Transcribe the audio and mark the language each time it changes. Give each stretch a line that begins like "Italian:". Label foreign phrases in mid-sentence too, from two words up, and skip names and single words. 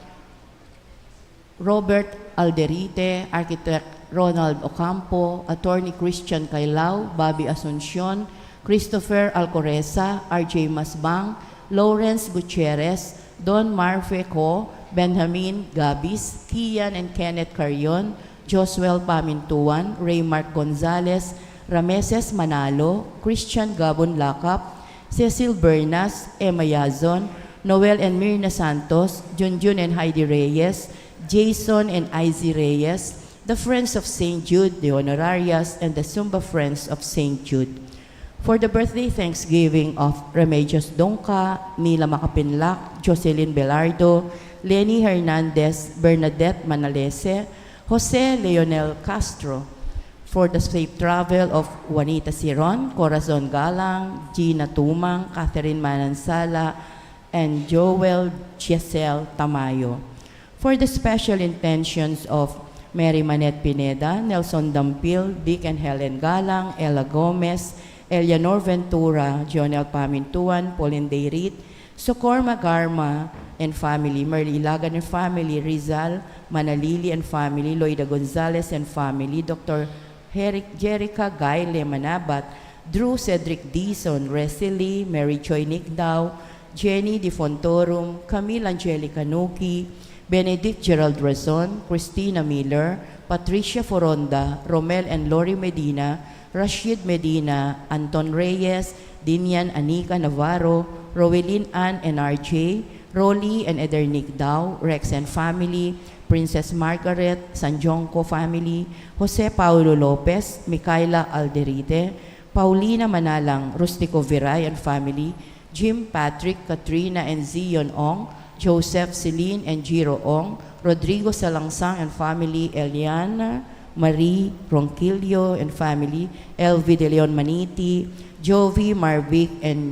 English: Robert Alderite, Architect Ronald Ocampo, Attorney Christian Cailao, Bobby Asuncion, Christopher Alcoreza, RJ Masbang, Lawrence Gutierrez, Don Marfeco, Benjamin Gabis, Kian and Kenneth Carion, Josuel Pamintuan, Raymark Gonzalez, Rameses Manalo, Christian Gabon Lakap, Cecil Bernas, Emma Yazon, Noel and Mirna Santos, Junjun and Heidi Reyes, Jason and Izzy Reyes, the Friends of St. Jude, the Honorarias, and the Zumba Friends of St. Jude. For the birthday Thanksgiving of Remedios Donca, Nila Makapinlak, Jocelyn Belardo, Lenny Hernandez, Bernadette Manalese, Jose Leonel Castro. For the safe travel of Juanita Siron, Corazon Galang, Gina Tumang, Catherine Manansala, and Joel Giselle Tamayo. For the special intentions of Mary Manette Pineda, Nelson Dampil, Dick and Helen Galang, Ella Gomez, Eleanor Ventura, Jonel Pamintuan, Pauline Deirit, Socor Magarma and family, Merly Ilagan and family, Rizal Manalili and family, Loida Gonzalez and family, Dr. Jerica Gaile Manabat, Drew Cedric Dizon, Resily, Mary Joy Nicdao, Jenny Di Fontorum, Camille Angelica Nuki, Benedict Gerald Razon, Christina Miller, Patricia Foronda, Romel and Lori Medina, Rashid Medina, Anton Reyes, Dinian Anika Navarro, Rowelyn Ann and RJ, Rolly and Edernick Dao, Rex and family, Princess Margaret, Sanjonco family, Jose Paulo Lopez, Micaela Alderite, Paulina Manalang, Rustico Viray and family, Jim Patrick, Katrina and Zion Ong, Joseph Celine and Giro Ong, Rodrigo Salangsang and family, Eliana Marie Ronquillo and family, Elvi De Leon Maniti, Jovi Marvic and